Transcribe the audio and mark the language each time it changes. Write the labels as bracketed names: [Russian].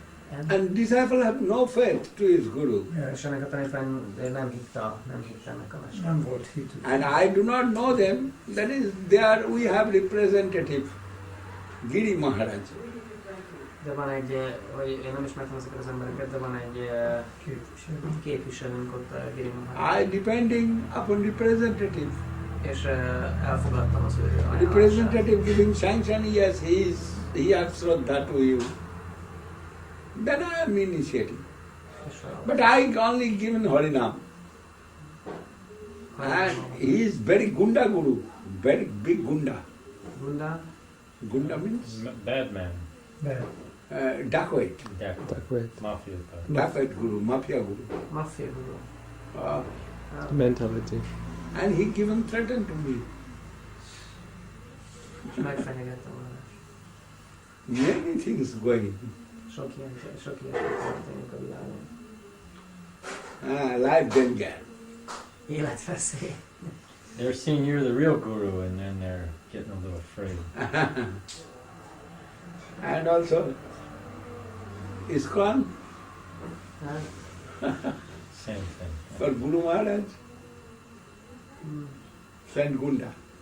[English] And disciple have no faith to his guru. [Hungarian] És ennek a tanítvány nem hitt ennek a mesternek. Nem volt hitük. [English] And I do not know them. That is, there we have representative, Giri Maharaj. [Hungarian] De van egy, hogy én nem ismertem ezeket az embereket, de van egy képviselőnk ott a Giri Maharaj. [English] I depending upon representative. [Hungarian] És elfogadtam az ő ajánlását. [English] Representative giving sanction, yes, he has Shraddha to you. Then I am initiating. But I only given Harinam. And he is very Gunda Guru, very big Gunda. Gunda? Gunda means Bad man. dacoit. Dacoit. Mafia. Dacoit Guru, Mafia Guru. Mafia guru. Mentality. And he given threaten to me. [Hungarian] És megfenyegettem volna. [English] Many things going. [Hungarian] Sok ilyen történik a világon. [English] Life danger. [Hungarian] Életveszély. [English] They're seeing you're the real guru, and then they're getting a little afraid. And also, ISKCON Same thing. for Guru Maharaj, Saint Gunda.